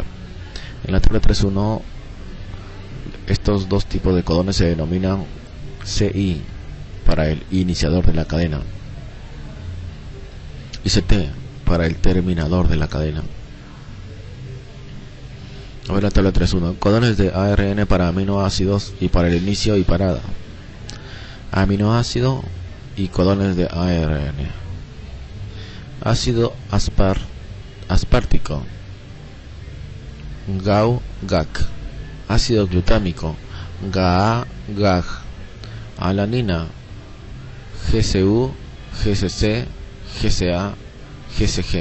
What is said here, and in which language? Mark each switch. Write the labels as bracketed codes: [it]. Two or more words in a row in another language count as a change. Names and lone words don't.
[es] En la tabla 3.1, estos dos tipos de codones se denominan CI para el iniciador de la cadena y CT para el terminador de la cadena. A ver la tabla 3.1. Codones de ARN para aminoácidos y para el inicio y parada. Aminoácido y codones de ARN. Ácido aspartico, GAU-GAC. Ácido glutámico, GAA-GAG. Alanina, GCU, GCC, GCA, GCG.